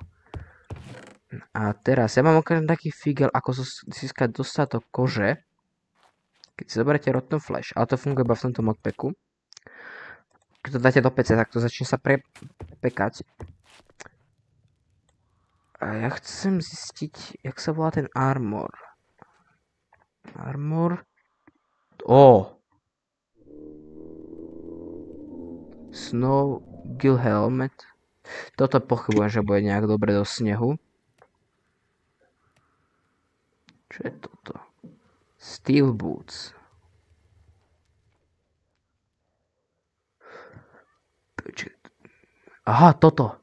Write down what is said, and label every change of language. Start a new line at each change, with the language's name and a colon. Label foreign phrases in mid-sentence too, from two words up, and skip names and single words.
Slovak: A teraz, ja mám okrem taký figel, ako získať dostatok kože. Keď si zoberete
English: rotten flesh,
Slovak: ale to funguje iba v tomto modpacku. Keď to dáte do PC, tak to začne sa prepekať. A ja chcem zistiť, jak sa volá ten armor. Armor. Snow Gill Helmet. Toto pochybujem, že bude nejak dobre do snehu. Čo je toto? Steel Boots. Aha, toto.